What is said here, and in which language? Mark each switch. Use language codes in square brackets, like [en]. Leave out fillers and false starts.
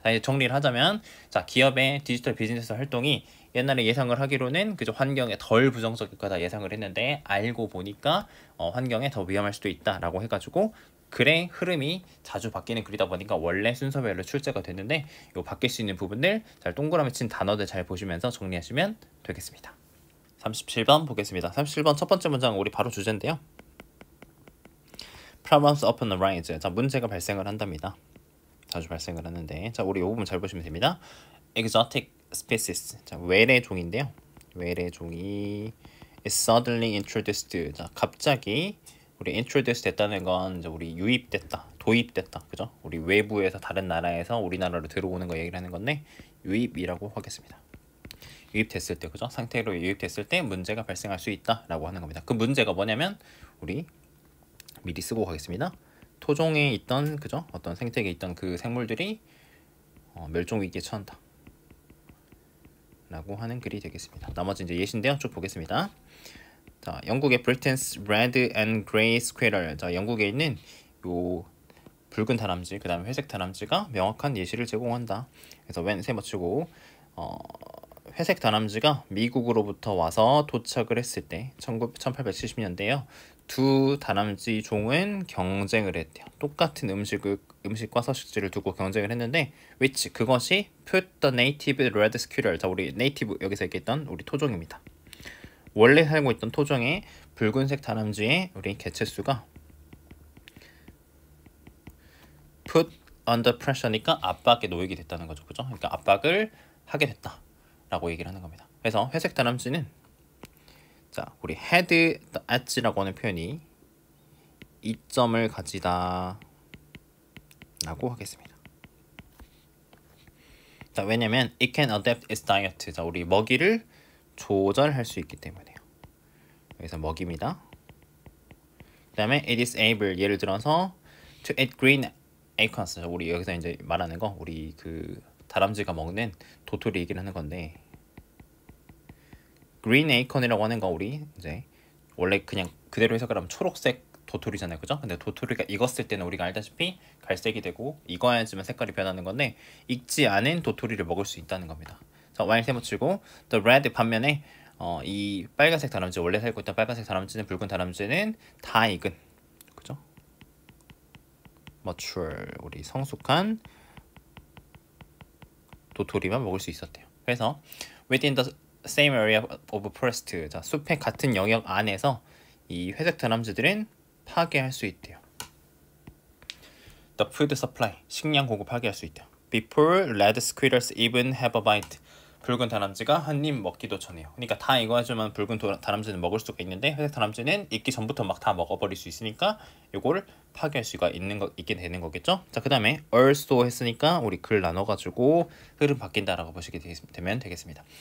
[ko] 자, 이제 정리를 하자면, 자, 기업의 디지털 비즈니스 활동이 옛날에 예상을 하기로는 그죠, 환경에 덜 부정적일 거다 예상을 했는데 알고 보니까 환경에 더 위험할 수도 있다라고 해가지고 글의 흐름이 자주 바뀌는 글이다 보니까 원래 순서별로 출제가 됐는데 요 바뀔 수 있는 부분들 잘 동그라미 친 단어들 잘 보시면서 정리하시면 되겠습니다. 37번 보겠습니다. 37번 첫 번째 문장 우리 바로 주제인데요. [en] Problems often arise. [ko] 자, 문제가 발생을 한답니다. 자주 발생을 하는데, 자, 우리 이 부분 잘 보시면 됩니다. [en] Exotic species. [ko] 자, 외래 종인데요. 외래 종이 [en] is suddenly introduced. [ko] 자, 갑자기 우리 introduce 됐다는 건 이제 우리 유입됐다, 도입됐다, 그죠? 우리 외부에서 다른 나라에서 우리나라로 들어오는 거 얘기를 하는 건데 유입이라고 하겠습니다. 유입됐을 때, 그죠? 상태로 유입됐을 때 문제가 발생할 수 있다라고 하는 겁니다. 그 문제가 뭐냐면 우리 미리 쓰고 가겠습니다. 토종에 있던, 그죠? 어떤 생태계에 있던 그 생물들이 멸종 위기에 처한다 라고 하는 글이 되겠습니다. 나머지 이제 예시인데요. 쭉 보겠습니다. 자, 영국의 Britain's Red and Grey Squirrel. 자, 영국에 있는 요 붉은 다람쥐, 그 다음에 회색 다람쥐가 명확한 예시를 제공한다. 그래서 when 세 맞추고 회색 다람쥐가 미국으로부터 와서 도착을 했을 때 1870년대에요. 두 다람쥐 종은 경쟁을 했대요. 똑같은 음식과 서식지를 두고 경쟁을 했는데 which 그것이 [en] put the native red squirrel. [ko] 자, 우리 네이티브 여기서 얘기했던 우리 토종입니다. 원래 살고 있던 토종의 붉은색 다람쥐의 우리 개체수가 [en] put under pressure [ko] 니까 압박에 놓이게 됐다는 거죠, 그죠? 그러니까 압박을 하게 됐다라고 얘기를 하는 겁니다. 그래서 회색 다람쥐는 자, 우리 [en] had at [ko] 라고 하는 표현이 이점을 가지다 라고 하겠습니다. 자, 왜냐면 [en] it can adapt its diet. [ko] 자, 우리 먹이를 조절할 수 있기 때문에요. 여기서 먹입니다. 그 다음에 [en] it is able, [ko] 예를 들어서 [en] to eat green acorns. [ko] 우리 여기서 이제 말하는 거 우리 그 다람쥐가 먹는 도토리 얘기를 하는 건데 [en] green acorn [ko] 이라고 하는 거 우리 이제 원래 그냥 그대로 해석을 하면 초록색 도토리잖아요, 그죠? 근데 도토리가 익었을 때는 우리가 알다시피 갈색이 되고 익어야지만 색깔이 변하는 건데 익지 않은 도토리를 먹을 수 있다는 겁니다. 자, while 세모치고 [en] the red [ko] 반면에 이 빨간색 다람쥐, 원래 살고 있던 빨간색 다람쥐는 붉은 다람쥐는 다 익은, 그죠? mature, 우리 성숙한 도토리만 먹을 수 있었대요. [en] 그래서 within the same area of forest. [ko] 자, 숲의 같은 영역 안에서 이 회색 다람쥐들은 파괴할 수 있대요. [en] The food supply, [ko] 식량 공급 파괴할 수 있대요. [en] Before red squirrels even have a bite. [ko] 붉은 다람쥐가 한 입 먹기도 전에요. 그러니까 다 익어야지만 붉은 다람쥐는 먹을 수가 있는데 회색 다람쥐는 익기 전부터 막 다 먹어버릴 수 있으니까 이걸 파괴할 수가 있게 되는 거겠죠. 자, 그 다음에 also 했으니까 우리 글 나눠가지고 흐름 바뀐다라고 보시게 되면 되겠습니다.